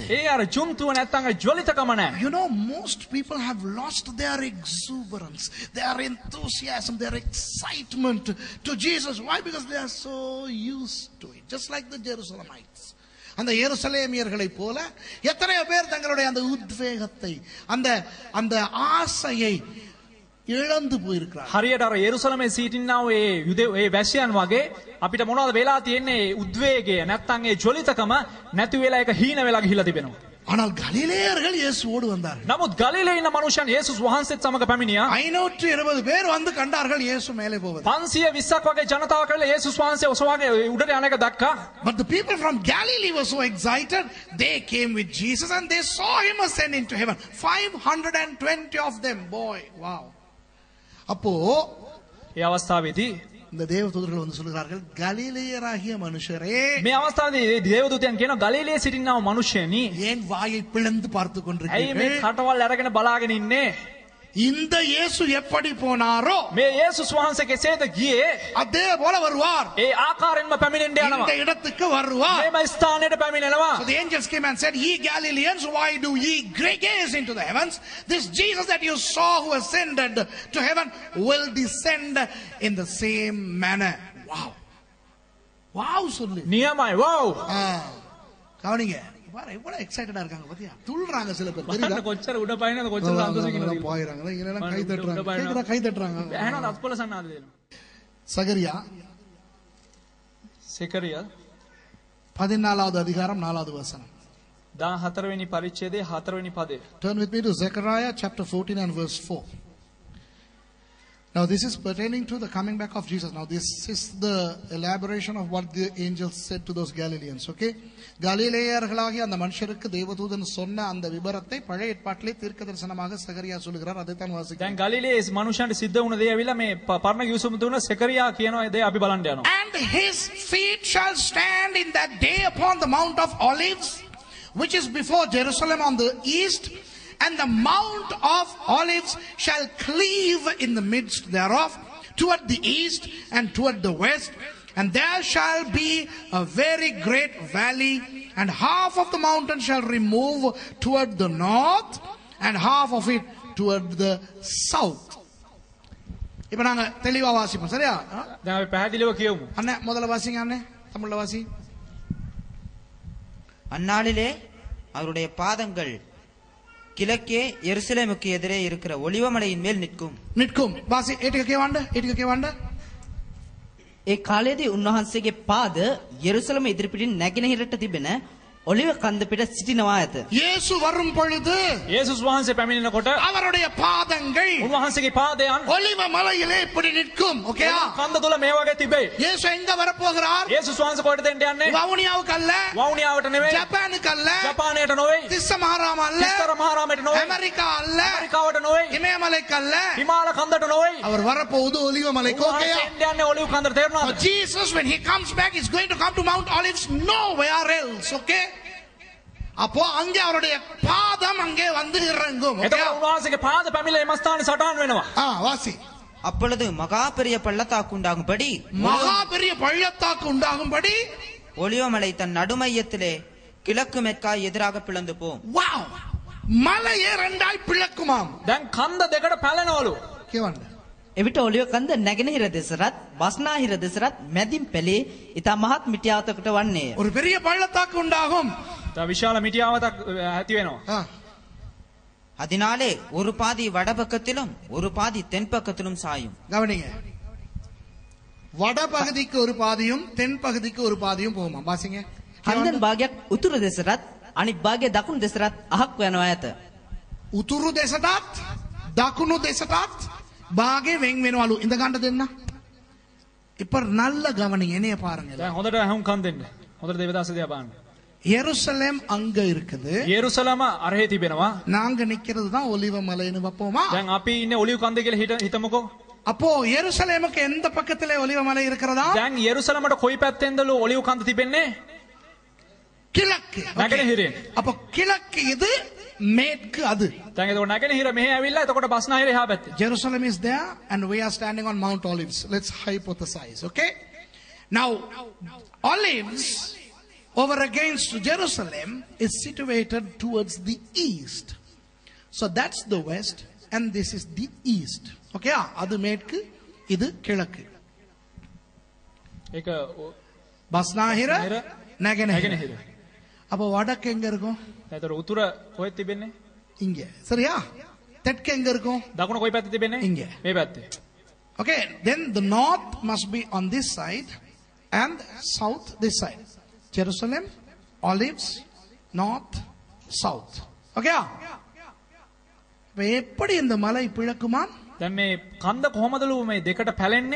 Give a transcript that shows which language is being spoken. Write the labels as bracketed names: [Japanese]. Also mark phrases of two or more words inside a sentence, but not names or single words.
[Sinhala] ඒ අර ජුන්තුව නැත්තම් අර ජ්වලිතකම නැහැ. [English] You know, most people have lost their exuberance, their enthusiasm, their excitement to Jesus. Why? Because they are so used to it. Just like the Jerusalemites. [Tamil] அந்த எருசலேமியர்களை போல எத்தனையோ பேர் தங்களுடைய அந்த உத்வேகத்தை அந்த அந்த ஆசையை இழந்து போயிருக்கிறார். [Sinhala] හරියට අර යෙරුසලමේ සිටින්නා ඒ ඒ වැසියන් වගේ අපිට මොනවද වෙලා තියෙන්නේ? උද්වේගය නැත්තම් ඒ ජ්වලිතකම නැති වෙලා ඒක හීන වෙලා ගිහිලා තිබෙනවා. [Tamil] ஆனால் கலிலேயர்கள் இயேசுவோடு வந்தார்கள். [Sinhala] නමුත් ගලිලේ ඉන්න මනුෂ්‍යයන් යේසුස් වහන්සේත් සමග පැමිණියා. [Tamil] 520 பேர் வந்து கண்டார்கள் இயேசு மேலே போவது. [Sinhala] 520ක් වගේ ජනතාවක් ඇවිල්ලා යේසුස් වහන්සේ ඔසවාගෙන උඩට යන එක දැක්කා. [English] But the people from Galilee were so excited, they came with Jesus and they saw him ascend into heaven. 520 of them, boy, [Tamil] wow. அப்போ [Sinhala] ඒ අවස්ථාවේදී [Tamil] இந்த தேவதூதர்கள் வந்து சொல்கிறார்கள், கலிலேயராகிய மனுஷரே, [Sinhala] මේ අවස්ථාවේදී දේවදූතයන් කියනවා ගලිලේ සිටිනා මනුෂ්‍යයනි [Tamil] ஏன் வாயை பிளந்து பார்த்து [Sinhala] ඇයි මේ [Tamil] கொண்டிருக்கிறீர்கள்? [Sinhala] කටවල් අරගෙන බලාගෙන ඉන්නේ? [Tamil] இந்த இயேசு எப்படி போனாரோ [Sinhala] මේ යේසුස් වහන්සේ කෙසේද ගියේ? [Tamil] அதே போல வருவார். [Sinhala] ඒ ආකාරයෙන්ම පැමිණෙන්න යනවා. [Tamil] இந்த இடத்துக்கு வருவார். [Sinhala] මේම ස්ථානයට පැමිණෙනවා. [English] So the angels came and said, ye Galileans, why do ye gaze into the heavens? This Jesus that you saw who ascended to heaven will descend in the same manner. Wow. Wow சொல்லு. [Sinhala] නියමයි. වව්. [Tamil] கவனிங்க. பாரு எவ்வளவு எக்ஸைட்டடா இருக்காங்க பாத்தியா? துள்ளுறாங்க சில பேர். [Sinhala] බලන්න කොච්චර උඩ පයින්නද කොච්චර සතුටින් ඉන්නවද? [Tamil] போயிறாங்க. இங்க எல்லாம் கை தட்டுறாங்க. கேக்குதா கை தட்டுறாங்க. [Sinhala] ඇහෙනවද අත්පොළ සන්නාද දෙනවා. [Tamil] சகரியா [Sinhala] සෙකරියා [Tamil] 14வது அதிகாரம் 4வது வசனம். [Sinhala] 14 වෙනි පරිච්ඡේදයේ 4 වෙනි පදය. [English] Turn with me to Zechariah chapter 14 and verse 4. Now this is pertaining to the coming back of Jesus. Now this is the elaboration of what the angels said to those Galileans. Okay? [Tamil] கலிலேயர்களாகிய அந்த மனுஷருக்கு தேவதூதன் சொன்ன அந்த விபரத்தை பழைய ஏற்பாட்டிலே தீர்க்கதரிசனமாக சகரியா சொல்கிறார். அதை தான் வாசிக்கிறோம். [Sinhala] දැන් ගලිලේ මනුෂ්‍යයන්ට සිද්ධ වුණ දේ ඇවිල්ලා මේ පරණ යූසුම දුන්න සෙකරියා කියන දේ අපි බලන්න යනවා. [English] And his feet shall stand in that day upon the Mount of Olives, which is before Jerusalem on the east, and the Mount of Olives shall cleave in the midst thereof toward the east and toward the west, and there shall be a very great valley, and half of the mountain shall remove toward the north and half of it toward the south. [Tamil] இப்ப நாங்க தெளிவா வாசிப்போம். சரியா? [Sinhala] දැන් අපි පැහැදිලිව කියමු. [Tamil] அண்ணே முதல்ல வாசிங்க அண்ணே. தமிழ்ல வாசி. அந்நாளிலே அவருடைய பாதங்கள் கிழக்கே எருசலேமுக்கு எதிரே இருக்கிற ஒலிவமலையின் மேல் நிற்கும். நிற்கும். வாசி. [Sinhala] ඒටික කියවන්න. ඒටික කියවන්න. ඒ කාලයේදී උන්වහන්සේගේ පාද යෙරුසලම ඉදිරිපිටින් නැගෙනහිරට තිබෙන ඔලිව කන්ද පිට සිටිනවා ඇත. [Tamil] இயேசு வரும் பொழுது [Sinhala] යේසුස් වහන්සේ පැමිණෙනකොට [Tamil] அவருடைய பாதங்கள் [Sinhala] උන්වහන්සේගේ පාදයන් [Tamil] ஒலிவ மலையிலே இப்படி நிற்கும். ஓகேயா? [Sinhala] කන්ද තුල මේ වගේ තිබේ. [Tamil] இயேசு எங்க வர போகிறார்? [Sinhala] යේසුස් වහන්සේ කොහෙටද එන්න යන්නේ? [Tamil] வவுனியாவுக்கு அல்ல, [Sinhala] වවුනියාවට නෙවෙයි, [Tamil] ஜப்பானுக்கு அல்ல, [Sinhala] ජපානයට නොවේ, [Tamil] திஸ்ஸ மகாராம அல்ல, [Sinhala] තිස්තර මහරාමයට නොවේ, [Tamil] அமெரிக்கா அல்ல, [Sinhala] ඇමරිකාවට නොවේ, [Tamil] இமயமலைக்கு அல்ல. [Sinhala] හිමාල කන්දට නොවේ. [Tamil] அவர் வரப்போவது ஒலிவ மலைக்கு. ஓகேயா? [Sinhala] උන්වහන්සේ එන්න යන්නේ ඔලිව් කන්දට. තේරුණාද? [English] But Jesus, when he comes back, is going to come to Mount Olives, nowhere else. Okay? [Tamil] அப்போ அங்கே அவருடைய பாதம் அங்கே வந்து இறங்கும். [Sinhala] එතකොට උන්වහන්සේගේ පාද පැමිණලා එම ස්ථානේ සටහන් වෙනවා. [Tamil] வாசி. அப்பொழுது மகா பெரிய பள்ளத்தாக்கு உண்டாகும்படி மகா பெரிய பள்ளத்தாக்கு உண்டாகும்படி ஒலிவமலை தன் நடுமையத்திலே கிழக்கு மேற்காய் எதிராக பிளந்து போம். வாவ், மலையே ரெண்டாய் பிளக்குமாம். [Sinhala] දැන් කන්ද දෙකට පැලෙනවලු. කියවන්න. එවිට ඔලිව කන්ද නැගෙනහිර දෙසරත් බස්නාහිර දෙසරත් මැදින් පෙළේ ඊට මහත් මිටියාවතකට වන්නේය. [Tamil] ஒரு பெரிய பள்ளத்தாக்கு உண்டாகும். [Sinhala] තව විශාල මිටියාවතක් ඇති වෙනවා. [Tamil] அதனாலே ஒரு பாதி வடபக்கத்திலும் ஒரு பாதி தென் பக்கத்திலும் சாயும். கவனிங்க. வட பகுதிக்கு ஒரு பாதியும் தென் பகுதிக்கு ஒரு பாதியும் போகுமா? வாசிங்க. [Sinhala] හන්දන් භාගයක් උතුරු දෙසරත් අනිත් භාගය දකුණු දෙසරත් අහක් යනවා ඇත. උතුරු දෙසටත් දකුණු දෙසටත් භාගේ වෙන් වෙනවලු. ඉඳ ගන්න දෙන්න. [Tamil] இப்ப நல்ல கவனிங்க. என்னைய பாருங்க. [Sinhala] දැන් හොඳට අහුම්කම් දෙන්න. හොඳට දේවදාස දිහා බලන්න. [Tamil] எருசலேம் அங்க இருக்குது. [Sinhala] යෙරුසලම අරහේ තිබෙනවා. [Tamil] நாங்க நிக்கிறது தான் ஒலிவ மலைன்னு வைப்போமா? [Sinhala] දැන් අපි ඉන්නේ ඔලිව් කන්දේ කියලා හිතමුකෝ. [Tamil] அப்போ எருசலேமுக்கு எந்த பக்கத்திலே ஒலிவ மலை இருக்கிறதா? [Sinhala] දැන් යෙරුසලමට කොයි පැත්තෙන්දලු ඔලිව් කන්ද තිබෙන්නේ? [Tamil] கிழக்கு. [Sinhala] නැගෙනහිරෙන්. [Tamil] அப்போ கிழக்கு இது, மேற்கு அது. [Sinhala] දැන් එතකොට නැගෙනහිර මෙහෙ ඇවිල්ලා එතකොට බස්නාහිර එහා පැත්තේ. [English] Jerusalem is there and we are standing on Mount Olives. Let's hypothesize, okay? Now, Olives over against Jerusalem is situated towards the east. So that's the west and this is the east. [Tamil] Okay, அது மேற்கு, இது கிழக்கு. [Sinhala] ඒක බස්නාහිර, නැගෙනහිර. නැගෙනහිර. [Tamil] அப்ப வடக்கு எங்க இருக்கும்? [Sinhala] එතකොට උතුර කොහෙද තිබෙන්නේ? [Tamil] இங்க. சரியா? தெற்கு எங்க இருக்கும்? [Sinhala] දකුණ කොයි පැත්තේ තිබෙන්නේ? [Tamil] ඉංග. [Sinhala] මේ පැත්තේ. [English] Okay, then the north must be on this side and south this side. Jerusalem, Olives, north, south. [Tamil] Okay? இப்ப எப்படி இந்த மலை பிளக்குமா? [Sinhala] දැන් මේ කන්ද කොහමදලු මේ දෙකට පැලෙන්නේ?